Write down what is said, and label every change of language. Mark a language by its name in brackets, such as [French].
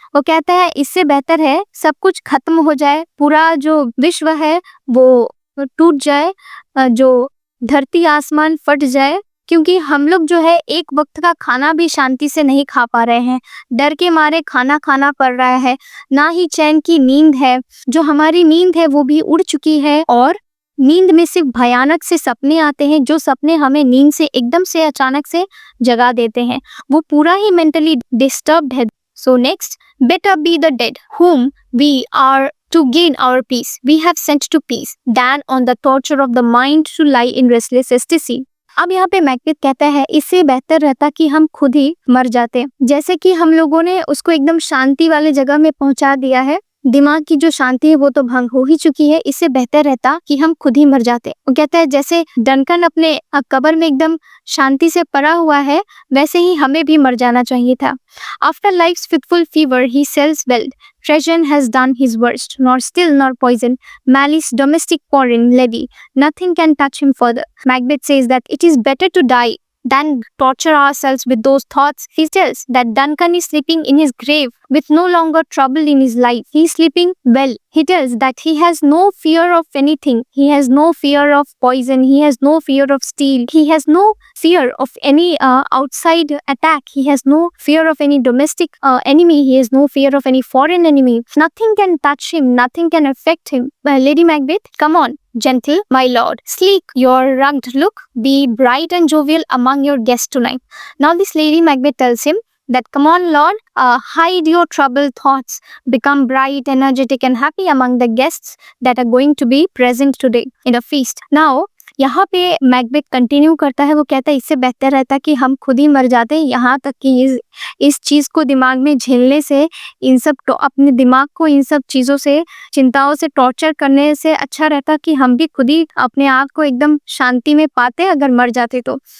[Hindi] वो कहता है इससे बेहतर है सब कुछ खत्म हो जाए, पूरा जो विश्व है वो टूट जाए, जो धरती आसमान फट जाए, क्योंकि हम लोग जो है एक वक्त का खाना भी शांति से नहीं खा पा रहे हैं, डर के मारे खाना खाना पड़ रहा है, ना ही चैन की नींद है, जो हमारी नींद है वो भी उड़ चुकी है और नींद में सिर्फ भयानक से सपने आते हैं, जो सपने हमें नींद से एकदम से अचानक से जगा देते हैं, वो पूरा ही मेंटली डिस्टर्ब्ड है। [English] So next, better be the dead whom we are to gain our peace we have sent to peace than on the torture of the mind to lie in restless ecstasy। [Hindi] अब यहाँ पे Macbeth कहता है इससे बेहतर रहता कि हम खुद ही मर जाते, जैसे कि हम लोगों ने उसको एकदम शांति वाले जगह में पहुंचा दिया है, दिमाग की जो शांति है वो तो भंग हो ही चुकी है, इससे बेहतर रहता कि हम खुद ही मर जाते। वो कहता है जैसे डनकन अपने कब्र में एकदम शांति से पड़ा हुआ है, वैसे ही हमें भी मर जाना चाहिए था। [English] After life's fitful fever he sells well, Trajan has done his worst, nor still nor poison, malice domestic foreign levy, nothing can touch him further। Macbeth says that it is better to die than torture ourselves with those thoughts. He tells that Duncan is sleeping in his grave with no longer trouble in his life. He is sleeping well. He tells that he has no fear of anything. He has no fear of poison. He has no fear of steel. He has no fear of any outside attack. He has no fear of any domestic enemy. He has no fear of any foreign enemy. Nothing can touch him. Nothing can affect him. Lady Macbeth, come on. Gentle, my lord, sleek your rugged look, be bright and jovial among your guests tonight. Now this Lady Macbeth tells him that come on lord, hide your troubled thoughts, become bright, energetic and happy among the guests that are going to be present today in a feast। [Hindi] Now यहाँ पे Macbeth continue करता है, वो कहता है इससे बेहतर रहता कि हम खुद ही मर जाते, यहाँ तक कि इस चीज़ को दिमाग में झेलने से, इन सब अपने दिमाग को इन सब चीज़ों से, चिंताओं से टॉर्चर करने से अच्छा रहता कि हम भी खुद ही अपने आप को एकदम शांति में पाते अगर मर जाते तो।